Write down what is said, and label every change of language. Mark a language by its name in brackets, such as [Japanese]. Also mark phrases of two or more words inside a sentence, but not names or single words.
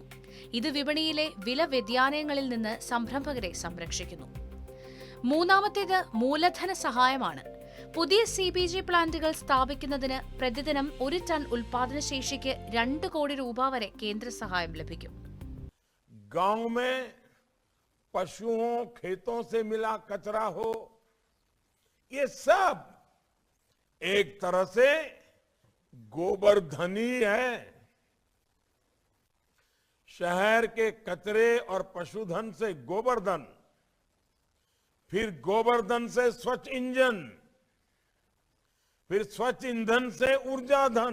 [Malayalam] ഇത് വിപണിയിലെ വില വ്യതിയാനങ്ങളിൽ നിന്ന് സംരംഭകരെ സംരക്ഷിക്കുന്നു. മൂന്നാമത്തേത് മൂലധന സഹായമാണ്. പുതിയ CBG പ്ലാന്റുകൾ സ്ഥാപിക്കുന്നതിന് പ്രതിദിനം 1 ടൺ ഉൽപാദനശേഷിക്ക് 2 കോടി രൂപ വരെ കേന്ദ്ര സഹായം ലഭിക്കും. [Hindi] गांव में पशुओं खेतों से मिला कचरा हो, ये सब एक तरह से गोबर्धन ही है. शहर के कचरे और पशुधन से गोबर्धन, फिर गोबर्धन से स्वच्छ इंजन, फिर स्वच्छ ईंधन से ऊर्जा धन.